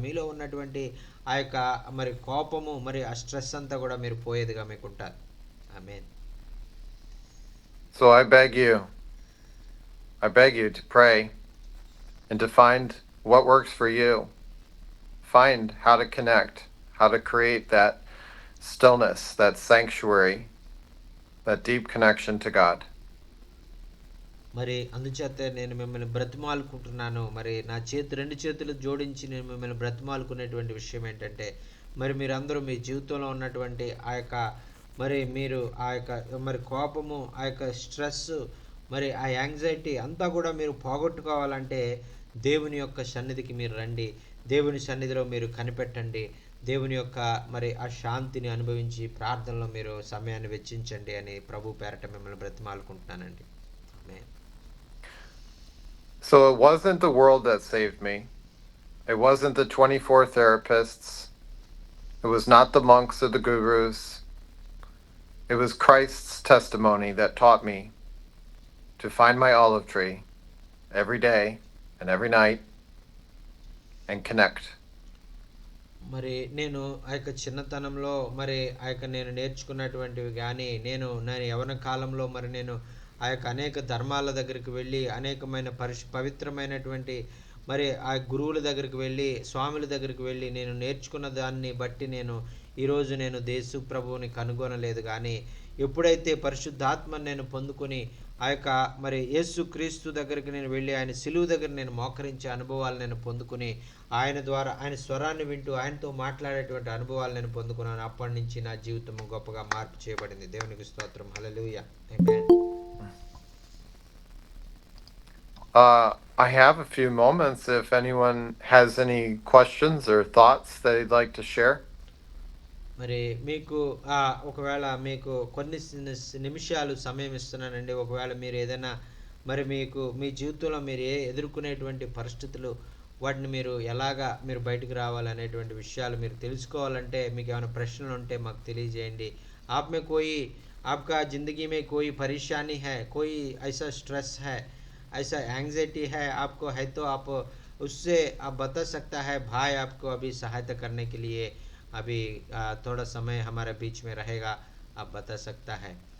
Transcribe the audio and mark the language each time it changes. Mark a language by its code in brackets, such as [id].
[te] మీలో ఉన్నటువంటి ఆ యొక్క మరి కోపము మరి ఆ స్ట్రెస్ అంతా కూడా మీరు పోయేదిగా మీకు ఉంటారు. ఆమేన్. [en] So I beg you to pray and to find what works for you. Find how to connect, how to create that stillness, that sanctuary, that deep connection to God. [te] మరి అందుచేత నేను మిమ్మల్ని బ్రతిమాలుకుంటున్నాను. మరి నా చేతి 2 చేతులు జోడించి నేను మిమ్మల్ని బ్రతిమాలుకునేటువంటి విషయం ఏంటంటే, మరి మీరందరూ మీ జీవితంలో ఉన్నటువంటి ఆ యొక్క మరి మీరు ఆ యొక్క మరి కోపము, ఆ యొక్క స్ట్రెస్సు, మరి ఆ యాంగ్జైటీ అంతా కూడా మీరు పోగొట్టుకోవాలంటే దేవుని యొక్క సన్నిధికి మీరు రండి. దేవుని సన్నిధిలో మీరు కనిపెట్టండి. దేవుని యొక్క మరి ఆ శాంతిని అనుభవించి ప్రార్థనలో మీరు సమయాన్ని వెచ్చించండి అని ప్రభు పేరట మిమ్మల్ని బ్రతిమాలుకుంటున్నానండి. ఆమేన్. [en] So it wasn't the world that saved me. It wasn't the 24 therapists. It was not the monks or the gurus. It was Christ's testimony that taught me to find my olive tree every day and every night and connect. [te] మరి నేను ఆ యొక్క చిన్నతనంలో మరి ఆ యొక్క నేను నేర్చుకున్నటువంటివి కానీ నేను యవ్వన కాలంలో మరి నేను ఆ యొక్క అనేక ధర్మాల దగ్గరికి వెళ్ళి అనేకమైన పవిత్రమైనటువంటి మరి ఆ గురువుల దగ్గరికి వెళ్ళి స్వాముల దగ్గరికి వెళ్ళి నేను నేర్చుకున్న దాన్ని బట్టి ఈరోజు నేను యేసు ప్రభువుని కనుగొనలేదు. కానీ ఎప్పుడైతే పరిశుద్ధాత్మను నేను పొందుకొని ఆ యొక్క మరి యేసు క్రీస్తు దగ్గరికి నేను వెళ్ళి ఆయన సిలువ దగ్గర నేను మోకరించే అనుభవాలు నేను పొందుకుని ఆయన ద్వారా ఆయన స్వరాన్ని వింటూ ఆయనతో మాట్లాడేటువంటి అనుభవాలు నేను పొందుకున్నాను. అప్పటి నుంచి నా జీవితం గొప్పగా మార్పు చేయబడింది. దేవునికి స్తోత్రం. హల్లెలూయా. ఆమేన్. [en] I have a few moments if anyone has any questions or thoughts that they'd like to share. [te] మరి మీకు ఒకవేళ మీకు కొన్ని నిమిషాలు సమయం ఇస్తున్నానండి. ఒకవేళ మీరు ఏదైనా మరి మీకు మీ జీవితంలో మీరు ఎదుర్కొనేటువంటి పరిస్థితులు వాటిని మీరు ఎలాగా మీరు బయటకు రావాలనేటువంటి విషయాలు మీరు తెలుసుకోవాలంటే మీకు ఏమైనా ప్రశ్నలు ఉంటే మాకు తెలియజేయండి. [hi] आप में कोई आपका ज़िंदगी में कोई परेशानी है, कोई ऐसा स्ट्रेस है, ऐसा एंग्जाइटी है आपको है तो आप उससे आप बता सकता है भाई आपको अभी सहायता करने के लिए अभी थोड़ा समय हमारे बीच में रहेगा, आप बता सकता है.